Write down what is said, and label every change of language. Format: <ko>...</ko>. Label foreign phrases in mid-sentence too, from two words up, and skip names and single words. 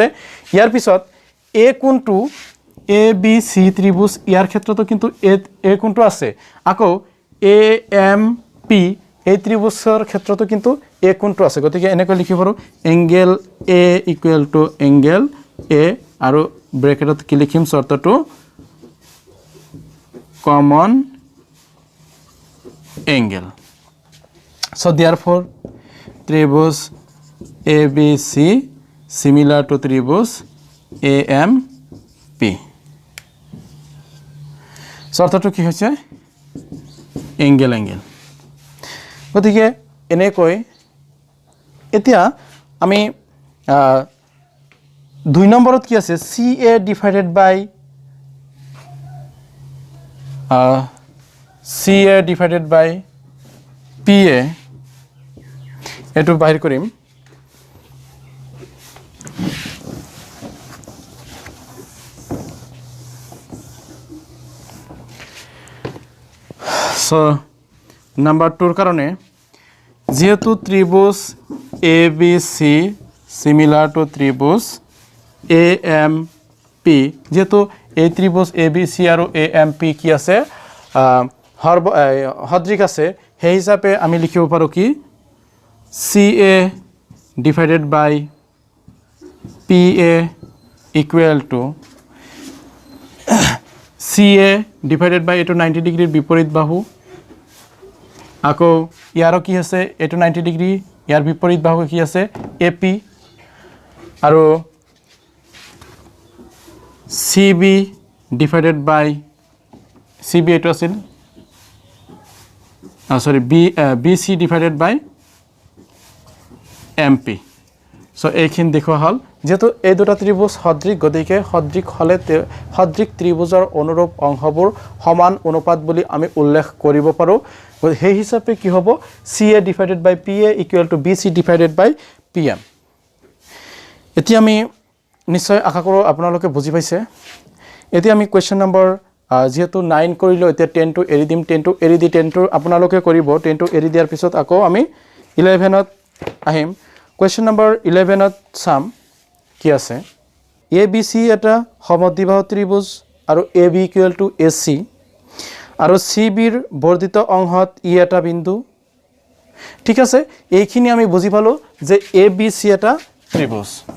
<as>ইয়াৰ পিছত A কোণটো ABC ত্ৰিভুজ ইয়াৰ ক্ষেত্ৰতো কিন্তু A কোণটো আছে আকৌ AMP এই ত্ৰিভুজৰ ক্ষেত্ৰতো কিন্তু A কোণটো আছে গতিকে এনেকৈ লিখিব পাৰো</as> <en>angle A equal to angle A</en> <as>আৰু ব্ৰেকেটত কি লিখিম শৰ্তটো</as> <en>common angle so therefore tribus ABC similar to tribus</en> <as>AMP শর্তটো কি হৈছে angle গতিকে এনেকৈ এতিয়া আমি 2 নম্বৰত কি আছে</as> <en>CA divided by CA divided by PA</en> <as>এটো বাহিৰ কৰিম</as> <en>so number 2</en> <as>ৰ কাৰণে যেহেতু ত্ৰিভুজ ABC</as> <en>similar to</en> <as>ত্ৰিভুজ AMP যেহেতু এই ত্ৰিভুজ ABC আৰু AMP কি আছে সদৃশ আছে সেই হিচাপে আমি লিখিব পাৰো কি</as> <en>CA divided by PA equal to CA divided by</en> <as>এটো 90 ডিগ্ৰীৰ বিপৰীত বাহু আকৌ ইয়াৰো কি আছে এটো 90 ডিগ্ৰী ইয়াৰ বিপৰীত বাহু কি আছে AP আৰু</as> <en>CB divided by CB</en> <as>এটো আছিল</as> <en>BC divided by MP so</en> <as>এইখিন দেখুৱা হল যেহেতু এই দুটা ত্ৰিভুজ সদৃশ গতিকে সদৃশ হলে সদৃশ ত্ৰিভুজৰ অনুৰূপ অংশবোৰ সমান অনুপাত বুলি আমি উল্লেখ কৰিব পাৰো সেই হিচাপে কি হ'ব CA</as> <en>divided by PA equal to BC divided by PM</en> <as>এতিয়া আমি নিশ্চয় আশা কৰো আপোনালোকে বুজি পাইছে এতিয়া আমি কোৱেশ্চন নম্বৰ যেহেতু 9 কৰিলো এতিয়া 10 টো এৰি দিম 10 টো এৰি দি 10 টো আপোনালোকে কৰিব 10 টো এৰি দিয়াৰ পিছত আকৌ আমি 11 ত আহিম</as> <en>question number 11</en> <as>ত চাম কি আছে ABC এটা সমদ্বিবাহু ত্ৰিভুজ আৰু</as> <en>AB equal to AC</en> <as>আৰু CB ৰ বৰ্ধিত অংশত ই এটা বিন্দু ঠিক আছে এইখিনি আমি বুজি পালো যে ABC এটা ত্ৰিভুজ</as>